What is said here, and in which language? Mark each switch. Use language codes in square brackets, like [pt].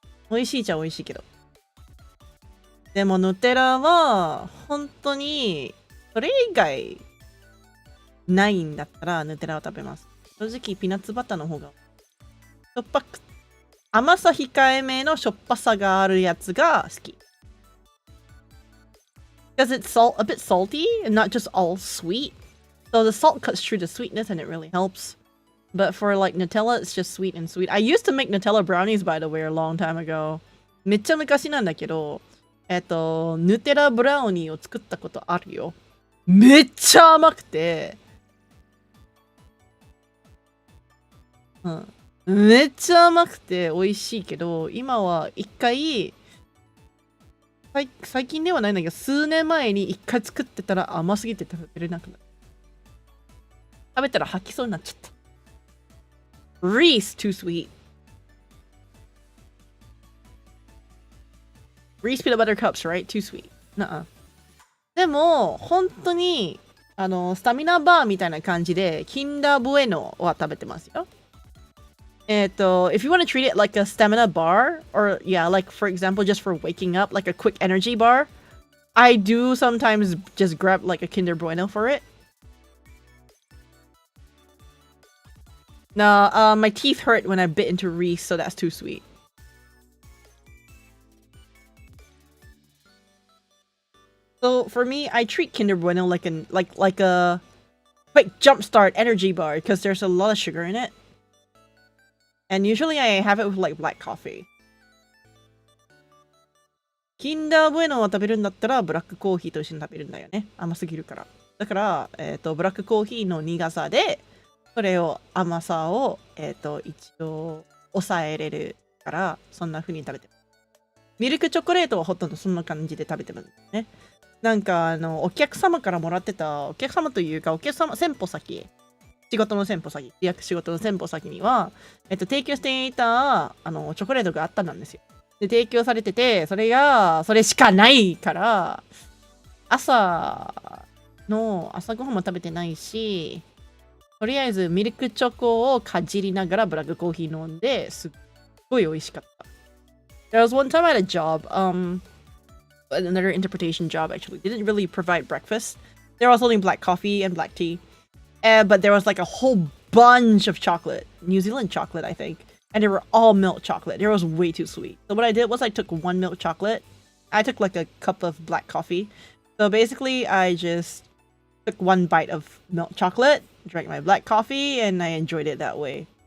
[ja] 美味しいっちゃ美味しいけど。でもヌテラは本当にそれ以外ないんだったらヌテラを食べます。正直ピーナッツバターの方がしょっぱく甘さ控えめのしょっぱさがあるやつが好き。 [en] Because it's a bit salty and not just all sweet. So the salt cuts through the sweetness and it really helps. But for like Nutella, it's just sweet and sweet. I used to make Nutella brownies, by the way, a long time ago. [ja] めっちゃ昔なんだけど、ヌテラブラウニーを作ったことあるよ。めっちゃ甘くて。めっちゃ甘くて美味しいけど、今は一回、最近ではないんだけど、数年前に一回作ってたら甘すぎて食べれなくなる。食べたら吐きそうになっちゃった。 [en] Reese, too sweet. Reese peanut butter cups, right? Too sweet. [ja] でも、本当に、スタミナバーみたいな感じで、キンダーブエノは食べてますよ。 [en] if you want to treat it like a stamina bar, or yeah, like for example, just for waking up, like a quick energy bar, I do sometimes just grab like a Kinder Bueno for it. Nah, my teeth hurt when I bit into Reese, so that's too sweet. So for me, I treat Kinder Bueno like a quick jumpstart energy bar because there's a lot of sugar in it. And usually I have it with like black coffee. [ja] Kinder Bueno を食べるんだったらブラックコーヒーと一緒に食べるんだよね。甘すぎるから。だから、ブラックコーヒーの苦さで、それを甘さを、一応抑えれるから、そんな風に食べてます。ミルクチョコレートはほとんどそんな感じで食べてますね。なんか、お客様からもらってた、お客様というか、先歩先。仕事の先歩先、仕事の先歩先には、提供していた、チョコレートがあったんですよ。で、提供されてて、それしかないから、朝ごはんも食べてないし、とりあえずミルクチョコをかじりながらブラックコーヒー飲んで、すっごい美味しかった。 [en] There was one time I had a job, another interpretation job actually. They didn't really provide breakfast. There was only black coffee and black tea. But there was like a whole bunch of chocolate, New Zealand chocolate, I think. And they were all milk chocolate. It was way too sweet. So what I did was I took one milk chocolate. I took like a cup of black coffee. So basically I just took one bite of milk chocolate, drank my black coffee, and I enjoyed it that way.